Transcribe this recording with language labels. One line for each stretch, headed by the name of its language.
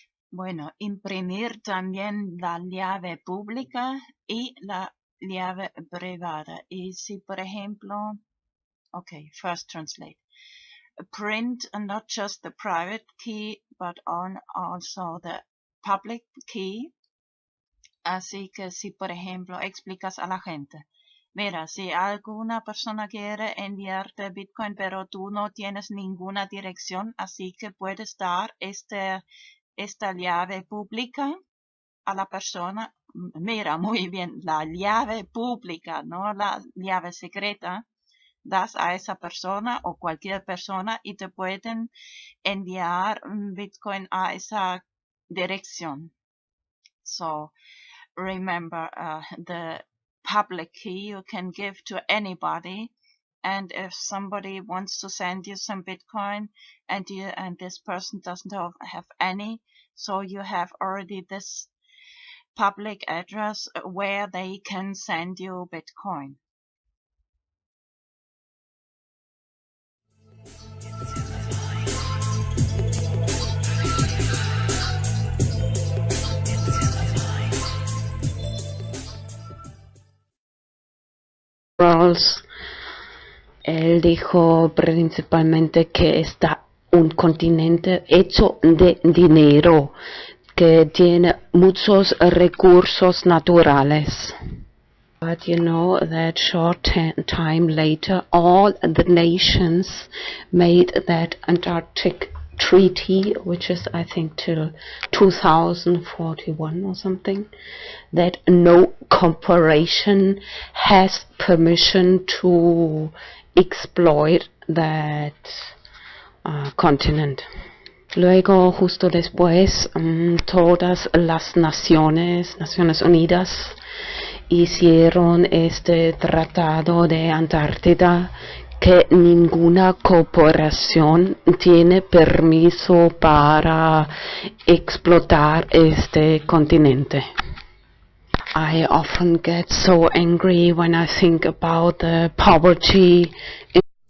Spanish: Bueno, imprimir también la llave pública y la llave privada. Y si, por ejemplo, okay,
English: first translate. Print not just the private key, but also the public key.
Spanish: Así que si, por ejemplo, explicas a la gente, mira, si alguna persona quiere enviarte Bitcoin, pero tú no tienes ninguna dirección, así que puedes dar esta llave pública a la persona. Mira, muy bien, la llave pública, no la llave secreta. Das a esa persona o cualquier persona y te pueden enviar Bitcoin a esa dirección.
English: So remember, the public key you can give to anybody, and if somebody wants to send you some Bitcoin and this person doesn't have any, so you have already this public address where they can send you Bitcoin.
Spanish: Rawls, él dijo principalmente que está un continente hecho de dinero, que tiene muchos recursos naturales.
English: But you know that short time later, all the nations made that Antarctic treaty, which is I think till 2041 or something, that no corporation has permission to exploit that continent.
Spanish: Luego, justo después, todas las Naciones Unidas hicieron este tratado de Antártida, que ninguna corporación tiene permiso para explotar este continente.
English: I often get so angry when I think about the poverty in